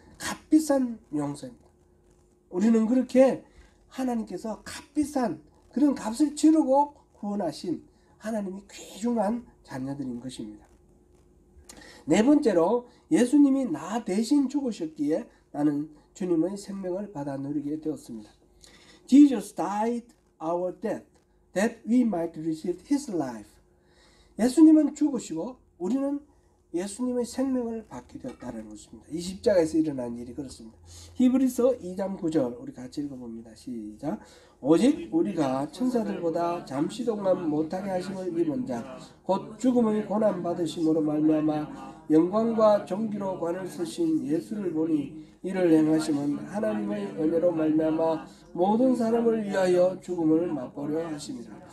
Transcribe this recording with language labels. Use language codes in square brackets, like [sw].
[ko] 값비싼 용서입니다. 우리는 그렇게 하나님께서 값비싼 그런 값을 치르고 구원하신 하나님이 귀중한 자녀들인 것입니다. 네 번째로 예수님이 나 대신 죽으셨기에 나는 주님의 생명을 받아 누리게 되었습니다. [en] Jesus died our death that we might receive His life. [ko] 예수님은 죽으시고 우리는 예수님의 생명을 받게 되었다는 것입니다. 이 십자가에서 일어난 일이 그렇습니다. 히브리서 2장 9절 우리 같이 읽어봅니다. 시작. 오직 우리가 천사들보다 잠시 동안 못하게 하심을 입은 자 곧 죽음의 고난 받으심으로 말미암아 영광과 존귀로 관을 쓰신 예수를 보니 이를 행하심은 하나님의 은혜로 말미암아 모든 사람을 위하여 죽음을 맛보려 하심이라.